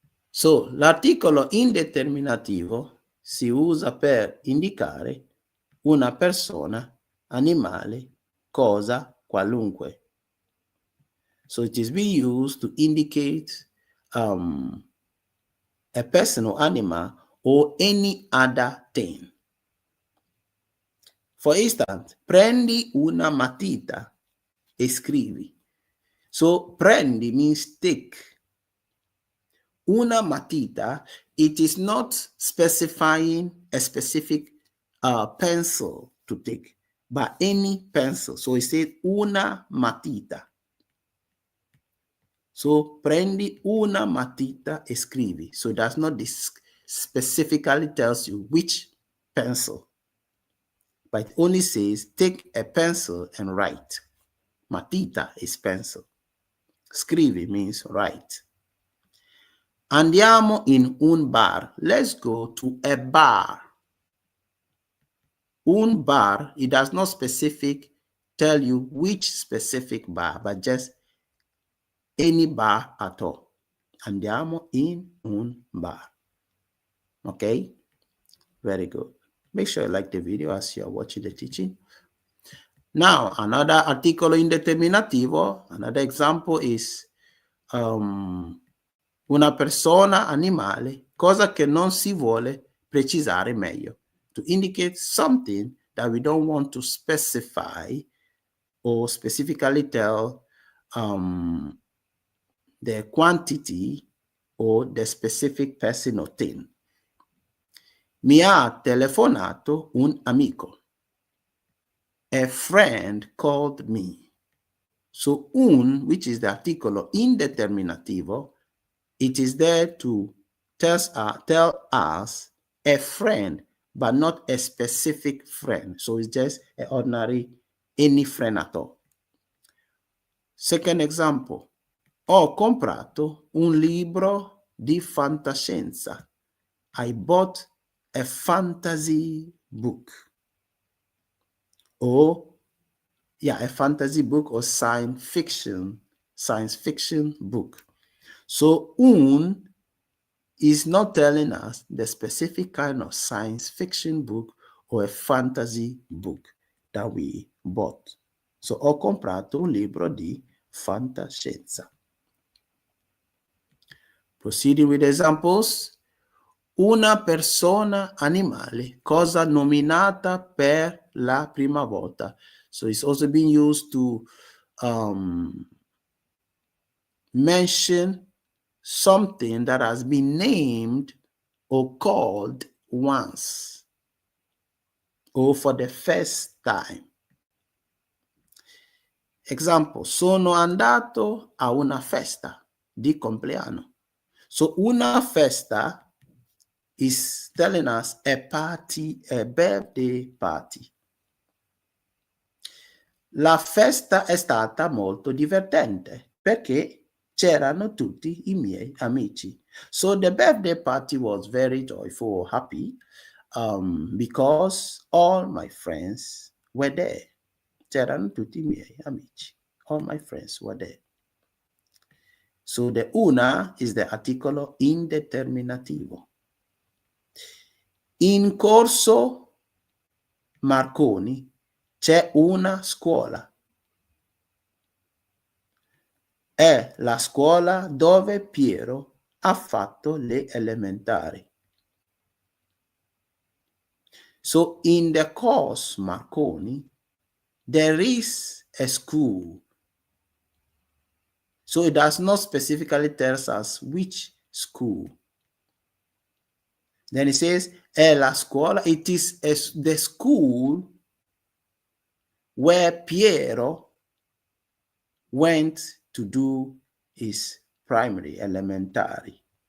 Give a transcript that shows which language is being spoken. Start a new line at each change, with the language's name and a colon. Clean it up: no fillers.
Italian: So, l'articolo indeterminativo si usa per indicare una persona, animale, cosa, qualunque.
English: So it is being used to indicate a person or animal or any other thing. For instance,
Italian: prendi una matita e scrivi.
English: So prendi means take.
Italian: Una matita,
English: it is not specifying a specific pencil to take, but any pencil. So it says
Italian: una matita. So prendi una matita e scrivi.
English: So it does not specifically tells you which pencil, but it only says take a pencil and write. Matita is pencil. Scrivi means write. Andiamo in un bar. Let's go to a bar. Un bar, it does not tell you which specific bar, but just any bar at all.
Italian: Andiamo in un bar.
English: Okay? Very good. Make sure you like the video as you are watching the teaching. Now, another
Italian: articolo indeterminativo,
English: another example is
Italian: una persona, animale, cosa che non si vuole precisare meglio.
English: To indicate something that we don't want to specify or specifically tell the quantity or the specific person or thing.
Italian: Mi ha telefonato un amico.
English: A friend called me. So un, which is the articolo indeterminativo, it is there to tell us a friend, but not a specific friend. So it's just an ordinary, any friend at all. Second example.
Italian: Ho comprato un libro di fantascienza.
English: I bought a fantasy book. Or, a fantasy book or science fiction book. So, un is not telling us the specific kind of science fiction book or a fantasy book that we bought.
Italian: So, ho comprato un libro di fantascienza.
English: Proceeding with examples.
Italian: Una persona, animale, cosa nominata per la prima volta.
English: So it's also being used to mention something that has been named or called once or for the first time.
Italian: Example, sono andato a una festa di compleanno.
English: So
Italian: una festa
English: is telling us a party, a birthday party.
Italian: La festa è stata molto divertente perché c'erano tutti i miei amici.
English: So the birthday party was very joyful or happy because all my friends were there.
Italian: C'erano tutti i miei amici.
English: All my friends were there. So the una is the articolo indeterminativo.
Italian: In corso Marconi c'è una scuola. È la scuola dove Piero ha fatto le elementari.
English: So in the course Marconi, there is a school. So it does not specifically tell us which school. Then it says,
Italian: è la scuola.
English: It is the school where Piero went to do his primary, elementary.